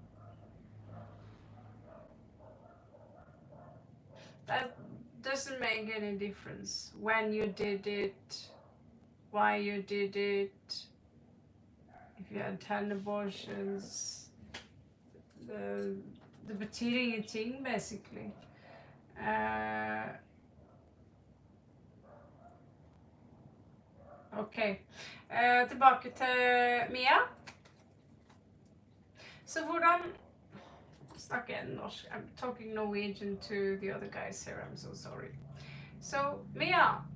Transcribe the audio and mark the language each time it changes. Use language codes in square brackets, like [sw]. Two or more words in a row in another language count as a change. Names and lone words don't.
[en] That doesn't make any difference when you did it, why you did it, if you had 10 abortions, the [no] betyr ingenting [en] basically. [no] Ok, tilbake til Mia. Så hvordan snakker jeg norsk? [en] I'm talking Norwegian to the other guys here, I'm so sorry.